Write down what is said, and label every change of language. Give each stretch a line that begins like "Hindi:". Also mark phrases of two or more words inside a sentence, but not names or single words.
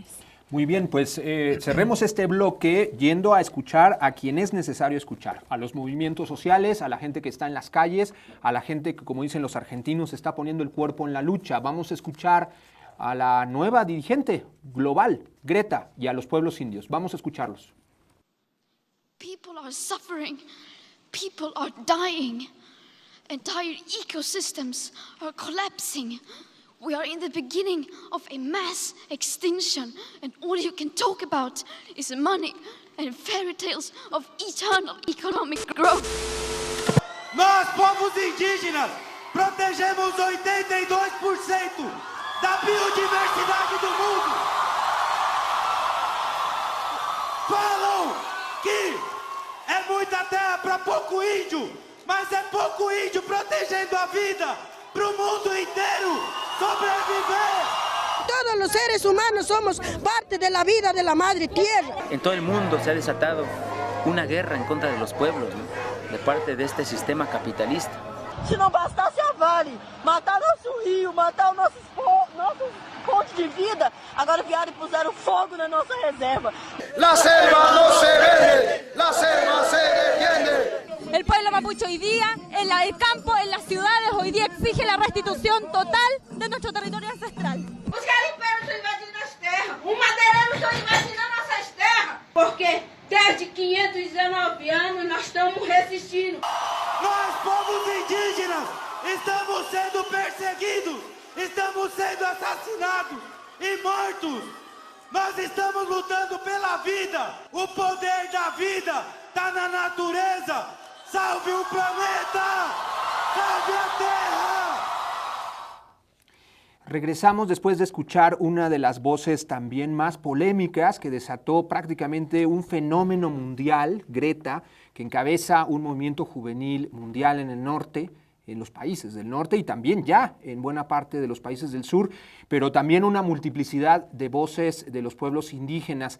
Spanish: Muy bien, pues cerremos este bloque yendo a escuchar a quien es necesario escuchar, a los movimientos sociales, a la gente que está en las calles, a la gente que, como dicen los argentinos, está poniendo el cuerpo en la lucha. Vamos a escuchar a la nueva dirigente global, Greta, y a los pueblos indios. Vamos a escucharlos.
English: People are suffering, people are dying, entire ecosystems are collapsing. We are in the beginning of a mass extinction, and all you can talk about is money and fairy tales of eternal economic growth.
Portuguese: Nós, povos indígenas, protegemos 82% da biodiversidade do mundo. Falam que é muita terra para pouco índio, mas é pouco índio protegendo a vida para o mundo inteiro sobreviver.
Spanish: Todos los seres humanos somos parte de la vida de la madre tierra. En todo el mundo se ha desatado una guerra en contra de los pueblos, ¿no? De parte de este sistema capitalista.
Portuguese: Se não bastasse a Vale matar nosso rio, matar nossos fontes de vida, agora vieram e puseram fogo na nossa reserva.
Spanish: La selva no se vende, la selva se defiende. El pueblo mapuche hoy día, en el campo, en las ciudades, hoy día exige la restitución total de nuestro territorio ancestral.
Portuguese: Os garimpeiros estão invadindo as terras, os madeireiros estão invadindo nossas terras, porque desde 519 anos nós estamos resistindo. Nós, povos indígenas, estamos sendo perseguidos, estamos sendo assassinados e mortos. Nós estamos lutando pela vida. O poder da vida está na natureza.
Spanish: ¡Salve el planeta! ¡Salve la Tierra! Regresamos después de escuchar una de las voces también más polémicas que desató prácticamente un fenómeno mundial, Greta, que encabeza un movimiento juvenil mundial en el norte, en los países del norte y también ya en buena parte de los países del sur, pero también una multiplicidad de voces de los pueblos indígenas.